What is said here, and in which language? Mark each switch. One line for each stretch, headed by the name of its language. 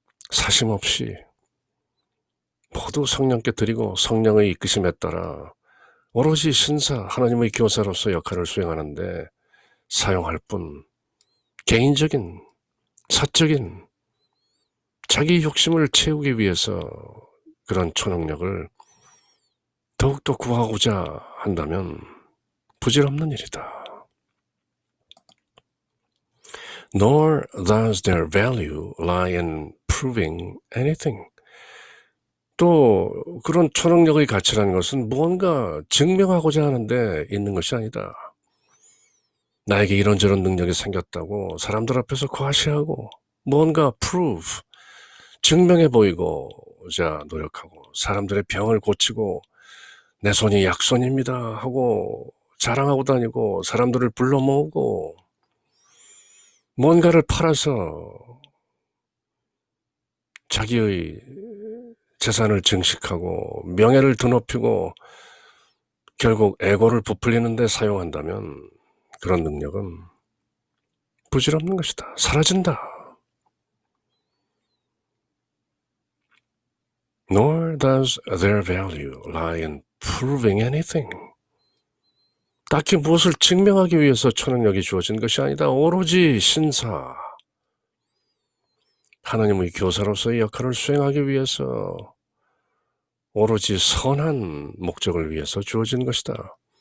Korean: 사심없이 모두 성령께 드리고 성령의 이끄심에 따라 오로지 신사 하나님의 교사로서 역할을 수행하는데 사용할 뿐 개인적인 사적인 자기 욕심을 채우기 위해서 그런 초능력을 더욱더 구하고자 한다면 부질없는 일이다.
English: Nor does their value lie in proving anything.
Korean: 또 그런 초능력의 가치라는 것은 무언가 증명하고자 하는데 있는 것이 아니다. 나에게 이런저런 능력이 생겼다고 사람들 앞에서 과시하고 무언가 prove, 증명해 보이고자 노력하고 사람들의 병을 고치고 내 손이 약손입니다 하고 자랑하고 다니고 사람들을 불러 모으고 뭔가를 팔아서 자기의 재산을 증식하고 명예를 드높이고 결국 에고를 부풀리는 데 사용한다면 그런 능력은 부질없는 것이다. 사라진다.
English: Nor does their value lie in proving anything.
Korean: 딱히 무엇을 증명하기 위해서 초능력이 주어진 것이 아니다. 오로지 신사, 하나님의 교사로서의 역할을 수행하기 위해서 오로지 선한 목적을 위해서 주어진 것이다.